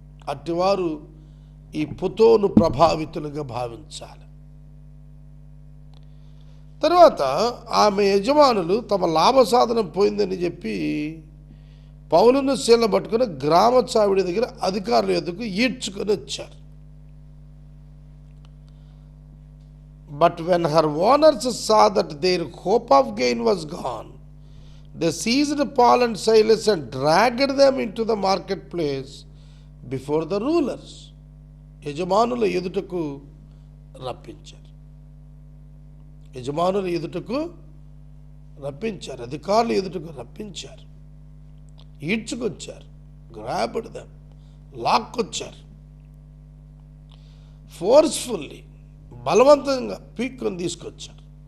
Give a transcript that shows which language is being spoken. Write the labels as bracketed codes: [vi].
[te] అట్టివారు ఈ పుతోను ప్రభావితులుగా భావించాలి. తర్వాత ఆమె యజమానులు తమ లాభ సాధనం పోయిందని చెప్పి పౌలును శీల పట్టుకుని గ్రామ చావిడి దగ్గర అధికారుల ఎదుకు ఈడ్చుకొని వచ్చారు. [en] But when her owners saw that their hope of gain was gone, they seized Paul and Silas and dragged them into the marketplace before the rulers. [te] యజమానుల ఎదుటకు రప్పించారు. యజమానుల ఎదుటకు రప్పించారు, అధికారుల ఎదుటకు రప్పించారు, ఈడ్చుకొచ్చారు, [en] grabbed them, [te] లాక్కొచ్చారు. ఫోర్స్ఫుల్లీ, బలవంతంగా పీక్కొని తీసుకొచ్చారు.